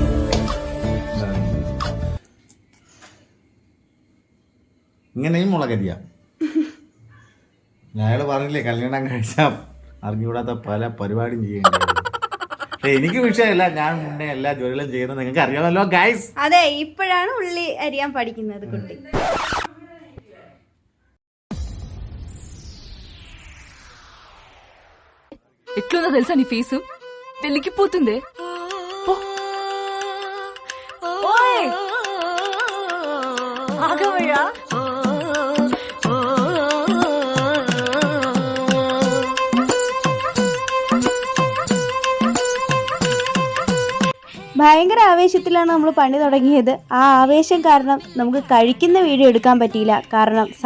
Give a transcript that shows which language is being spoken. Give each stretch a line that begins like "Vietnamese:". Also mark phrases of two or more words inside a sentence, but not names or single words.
Malayalam: ഇങ്ങനെയും മുളകരിയ അയാള് പറഞ്ഞില്ലേ കല്യാണം കഴിച്ചാൽ അറിഞ്ഞുകൂടാത്ത പല പരിപാടിയും ചെയ്യേണ്ടത്. എനിക്ക് വിഷയമില്ല, ഞാൻ മുന്നേ എല്ലാ ജോലികളും ചെയ്യുന്നത് നിങ്ങൾക്ക് അറിയാമല്ലോ ഗൈസ്. അതെ, ഇപ്പോഴാണ് ഉള്ളി അരിയാൻ പഠിക്കുന്നത് കുട്ടി.
Telugu: ఎట్లుందో తెలుసా నీ ఫీజు? పెళ్లికిపోతుందే. ఆగవయ్యా.
Malayalam: ഭയങ്കര ആവേശത്തിലാണ് നമ്മൾ പണി തുടങ്ങിയത്. ആ ആവേശം കാരണം നമുക്ക് കഴിക്കുന്ന വീഡിയോ എടുക്കാൻ പറ്റിയില്ല.